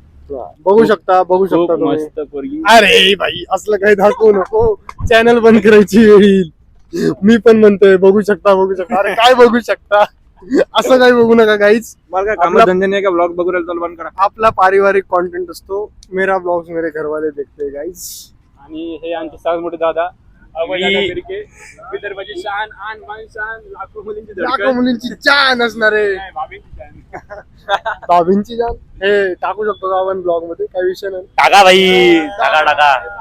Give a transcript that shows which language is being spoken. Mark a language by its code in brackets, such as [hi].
[mr] बघू शकता खूप तुम्ही. मस्त पोरगी. अरे भाई, असलं काही दाखवू नको, चॅनल बंद करायची वेळ येईल. मी पण म्हणतोय बघू शकता. अरे काय बघू शकता? असं काही बघू नका काहीच. मला काय आपला- धंदे नाही का ब्लॉग बघू राहिलो बंद करा. आपला पारिवारिक कॉन्टेंट असतो. [hi] मेरा ब्लॉग्स मेरे घरवाले देखते गाईज. [mr] आणि हे आमचे सर्वात मोठे दादा अभय दादा मी- बिरके, विदर्भाची शान आन मान शान, लाखो मुलींची लाखो धडकन. मुलींची जान असणार आहे. नाही, भाभींची शान. भाभींची जान हे टाकू शकतो का आपण ब्लॉग मध्ये, काही विषय नाही. टाका भाई, टाका.